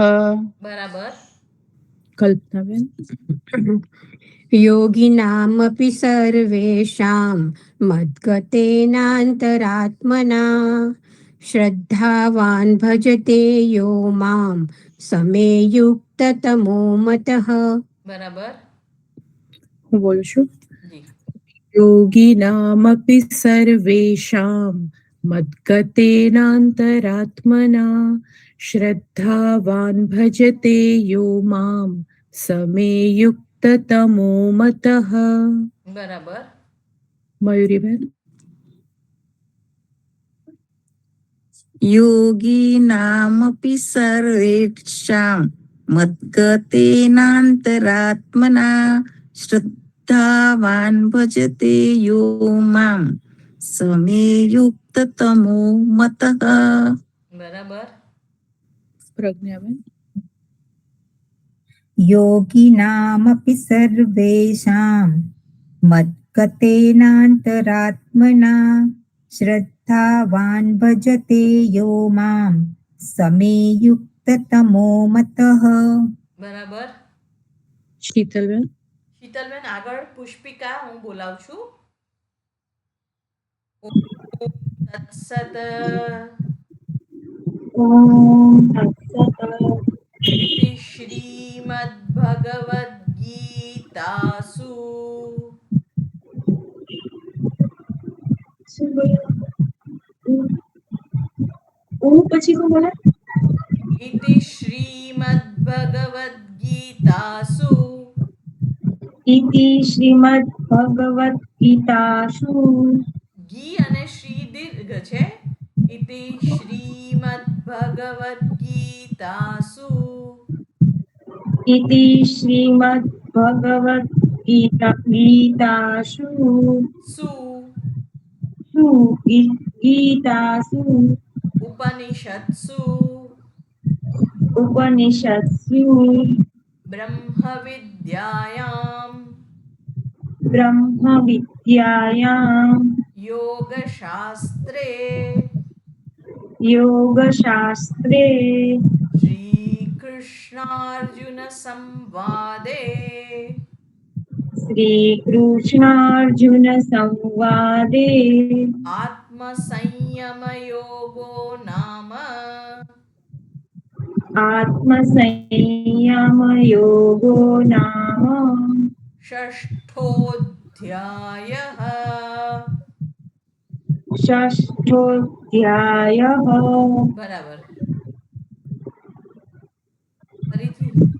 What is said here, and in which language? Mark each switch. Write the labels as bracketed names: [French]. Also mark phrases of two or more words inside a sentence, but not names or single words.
[Gujarati] બરાબર. કલ્પનાબેન [Sanskrit] योगिनामपि सर्वेषां मद्गतेनान्तरात्मना श्रद्धावान् भजते यो मां समे युक्ततमो मतः [Gujarati] બરાબર. હું બોલું છું જી [Sanskrit] યોગિનામપि સર્વેષાં મદ્ગતેનાંતરાત્મના શ્રદ્ધાવાન ભજતે યો મામ સમે યુક્તતમો મતઃ. [Gujarati] બરાબર. મયુરીબેન [Sanskrit] योगिनामपि सर्वेषां मद्गतेनान्तरात्मना श्रद्धावान् भजते यो मां समे युक्ततमो मतः. [Gujarati] બરાબર. પ્રજ્ઞાબેન [Sanskrit] योगिनामपि सर्वेषां मद्गतेनान्तरात्मना श्रद्धावान् भजते यो मां समे युक्ततमो मतः. [Gujarati] બરાબર. શીતલબેન શીતલબેન આગળ પુષ્પિકા હું બોલાવું છું. [Sanskrit] ઓમ તત્સત ઓમ તત્સત इति श्रीमद्भगवद्गीतासु [Gujarati] શું બોલ્યા? પછી શું બોલે? [Sanskrit] इति श्रीमद्भगवद्गीतासु ઇતિ શ્રીમદ ભગવદ ગીતાસુ [Gujarati] ઘી અને શ્રી દીર્ઘ છે. [Sanskrit] इति श्रीमद्भगवद्गीतासु ઇતિ શ્રીમદ ભગવદ ગીતાસુ સુ ગીતાસુ उपनिषत्सु ઉપનિષત્સુ ब्रह्मविद्यायां બ્રહ્મ વિદ્યાયામ योगशास्त्रे યોગશાસ્ત્રે श्रीकृष्णार्जुनसंवादे શ્રીકૃષ્ણાર્જુન સંવાદે आत्मसंयमयोगो नाम આત્મસંયમ યોગો નામ षष्ठोऽध्यायः. ષષ્ઠોધ્યાયઃ. [Gujarati] બરાબર. ફરીથી